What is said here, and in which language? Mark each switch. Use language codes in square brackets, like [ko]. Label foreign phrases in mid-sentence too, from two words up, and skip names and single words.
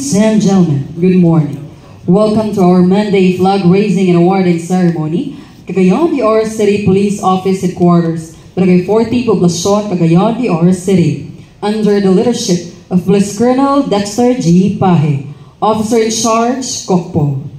[en] and gentlemen, good morning. Welcome to our Monday flag raising and awarding ceremony, Cagayan de Oro City Police Office Headquarters, Barangay 40, Poblacion, Cagayan de Oro City, under the leadership of Police Colonel Dexter G. Pahe, Officer in Charge, Kokpo.